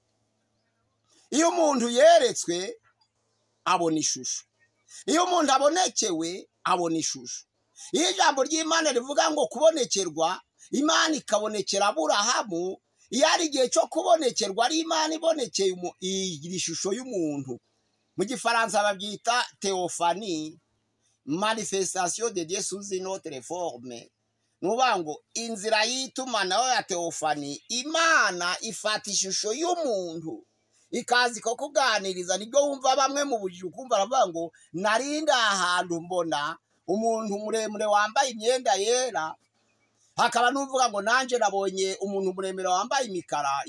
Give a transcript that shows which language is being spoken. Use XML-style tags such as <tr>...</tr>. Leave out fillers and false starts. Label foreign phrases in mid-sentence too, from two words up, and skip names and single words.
<rw>Iyo umuntu yeretswe abona ishusho, iyo umuntu abonekewe abona ishusho. Iyo ijambo ry'Imana rivuga ngo kubonekerwa, Imana ikabonekera Aburahamu, iyo ari igihe cyo kubonekerwa ari Imana ibonekeye iyi shusho y'umuntu. Mu Gifaransa babyita théophanie,</rw> <fr>manifestation de Dieu sous une autre forme.</fr> <rw>Nuvuga ngo inzira y'itumanaho ya théophanie, Imana ifata ishusho y'umuntu ikazi ko kuganiriza. Nibyo wumva bamwe mu bujiji ukumva aravuga ngo narinda ahantu mbona umuntu muremure wambaye imyenda yera, hakaba n'uvuga ngo nanje nabonye umuntu muremure wambaye imikara.</rw>